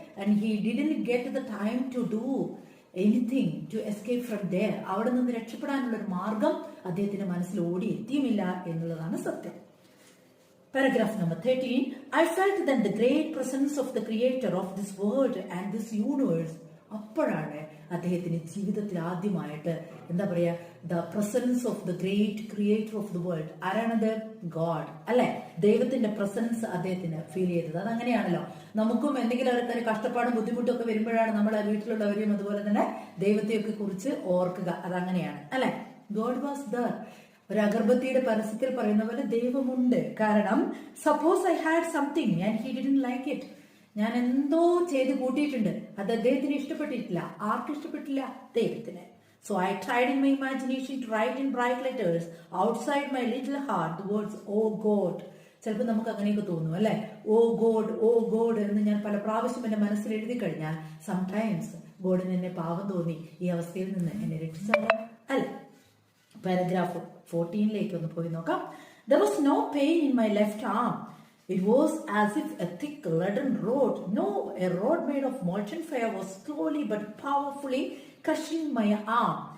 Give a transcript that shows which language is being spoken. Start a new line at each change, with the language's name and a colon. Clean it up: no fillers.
English: And he didn't get the time to do anything to escape from there.
Malayalam: അവിടെ നിന്ന് രക്ഷപ്പെടാനുള്ള ഒരു മാർഗം അദ്ദേഹത്തിന്റെ മനസ്സിൽ ഓടി എത്തിയുമില്ല എന്നുള്ളതാണ് സത്യം.
English: Paragraph number 13. I felt then the great presence of the creator of this world and this universe.
Malayalam: അപ്പോഴാണ് അദ്ദേഹത്തിന് ജീവിതത്തിൽ ആദ്യമായിട്ട് എന്താ പറയാ,
English: The presence of the great creator of the world.
Malayalam: ആരാണത്? ഗോഡ് അല്ലെ. ദൈവത്തിന്റെ പ്രസൻസ് അദ്ദേഹത്തിന് ഫീൽ ചെയ്തത്. അതങ്ങനെയാണല്ലോ, നമുക്കും എന്തെങ്കിലും ഒരു കഷ്ടപ്പാടും ബുദ്ധിമുട്ടും ഒക്കെ വരുമ്പോഴാണ് നമ്മളെ വീട്ടിലുള്ളവരെയും അതുപോലെ തന്നെ ദൈവത്തെയൊക്കെ കുറിച്ച് ഓർക്കുക. അതങ്ങനെയാണ് അല്ലെ.
English: God was there.
Malayalam: ഒരു അഗർബത്തിയുടെ പരസ്യത്തിൽ പറയുന്ന പോലെ ദൈവമുണ്ട്. കാരണം
English: Suppose I had something and he didn't like it.
Malayalam: ഞാൻ എന്തോ ചെയ്ത് കൂട്ടിയിട്ടുണ്ട്, അത് അദ്ദേഹത്തിന് ഇഷ്ടപ്പെട്ടിട്ടില്ല. ആർക്കും ഇഷ്ടപ്പെട്ടില്ല? ദൈവത്തിന്.
English: So I tried in my imagination to write in bright letters outside my little heart the words O God.
Malayalam: ചിലപ്പോൾ നമുക്ക് അങ്ങനെയൊക്കെ തോന്നും അല്ലെ. ഓ ഗോഡ് എന്ന് ഞാൻ പല പ്രാവശ്യം എന്റെ മനസ്സിൽ എഴുതി കഴിഞ്ഞാൽ സംടൈംസ് ഗോഡിന് എന്നെ പാവം തോന്നി ഈ അവസ്ഥയിൽ നിന്ന് എന്നെ രക്ഷിച്ചാലോ അല്ലെ. പാരഗ്രാഫ് 14ലേക്ക് ഒന്ന് പോയി നോക്കാം.
English: There was no pain in my left arm. It was as if a thick leaden rod, a rod made of molten fire was slowly but powerfully crushing my arm.